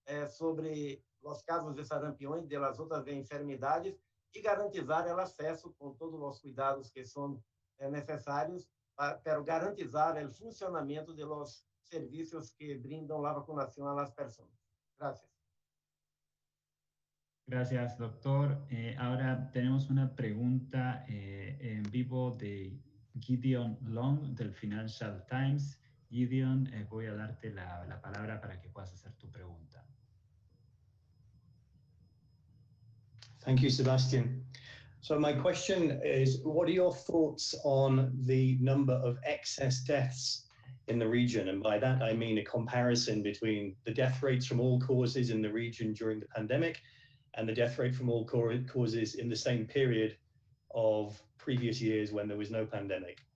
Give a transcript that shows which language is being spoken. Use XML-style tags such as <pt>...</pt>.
<pt>sobre os casos de sarampião e das outras enfermidades e garantizar o acesso com todos os cuidados que são necessários para garantizar o funcionamento dos servicios</pt> <es>que brindan la vacunación a las personas. Gracias. Gracias, doctor. Ahora tenemos una pregunta en vivo de Gideon Long del Financial Times. Gideon, voy a darte la palabra para que puedas hacer tu pregunta.</es> <en>Thank you, Sebastian. So my question is, what are your thoughts on the number of excess deaths in the region? And by that, I mean a comparison between the death rates from all causes in the region during the pandemic and the death rate from all causes in the same period of previous years when there was no pandemic.</en>